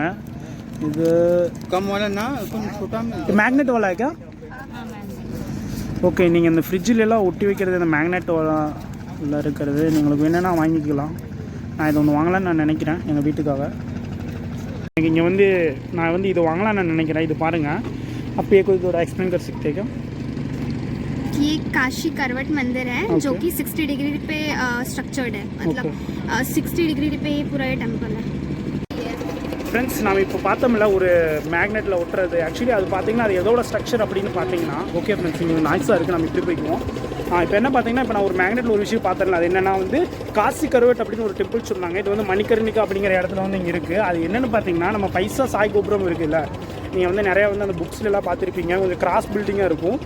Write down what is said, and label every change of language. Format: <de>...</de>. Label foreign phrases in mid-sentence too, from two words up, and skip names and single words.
<ta>இது மேக்னெட் வாலா இருக்கா? ஓகே, நீங்கள் இந்த ஃப்ரிட்ஜிலெல்லாம் ஒட்டி வைக்கிறது இந்த மேக்னெட் வாலாவில் இருக்கிறது உங்களுக்கு வேணும்னா வாங்கிக்கலாம். நான் இது ஒன்று வாங்கலான்னு நான் நினைக்கிறேன் எங்கள் வீட்டுக்காக. எனக்கு இங்கே வந்து நான் வந்து இது வாங்கலான்னு நான் நினைக்கிறேன். இது பாருங்கள், அப்போ இதோட</ta> <hi>एक्सप्लेन कर सकते हैं क्या? ये काशी करवट मंदिर है, जो कि 60 डिग्री पे स्ट्रक्चर्ड है. मतलब 60 डिग्री पे पूरा ये टेम्पल है.</hi> <ta>ஃப்ரெண்ட்ஸ், நாம் இப்போ பார்த்தோம்ல ஒரு மேக்னெட்டில் ஒட்டுறது. ஆக்சுவலி அது பார்த்தீங்கன்னா அது எதோட ஸ்ட்ரக்சர் அப்படின்னு பார்த்தீங்கன்னா,</ta> <en>OK friends,</en> <ta>இங்கே நாய்ஸாக இருக்குது, நம்ம இப்படி போய்க்குவோம். இப்போ என்ன பார்த்தீங்கன்னா, இப்போ நான் ஒரு மேக்னெட்டில் ஒரு விஷயம் பார்த்தேன்ல, அது என்னென்னா வந்து காசி கருவட் அப்படின்னு ஒரு டெம்பிள் சொன்னாங்க. இது வந்து மணிக்கர்ணிகா அப்படிங்கிற இடத்துல வந்து இங்கே இருக்குது. அது என்னென்னு பார்த்தீங்கன்னா, நம்ம பைசா சாய் கோபுரம் இருக்குல்ல, நீங்கள் வந்து நிறையா வந்து அந்த புக்ஸ்லாம் பார்த்துருப்பீங்க, கொஞ்சம்</ta> <en>cross building</en> <ta>இருக்கும்.</ta>